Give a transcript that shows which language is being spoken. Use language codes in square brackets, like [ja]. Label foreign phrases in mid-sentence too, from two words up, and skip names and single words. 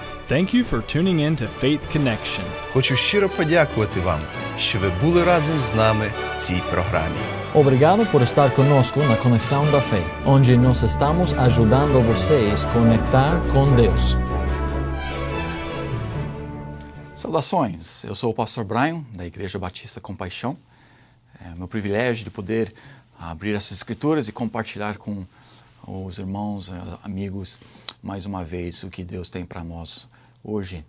[en] Thank you for tuning in to Faith Connection. [uk] Хочу щиро подякувати вам, що ви були разом з нами в цій програмі. [pt] Obrigado por estar conosco na Conexão da Fé, onde nós estamos ajudando vocês a conectar com Deus. Saudações, eu sou o pastor Brian, da Igreja Batista Compaixão. É meu privilégio de poder abrir essas escrituras e compartilhar com os irmãos, amigos, mais uma vez o que Deus tem para nós hoje.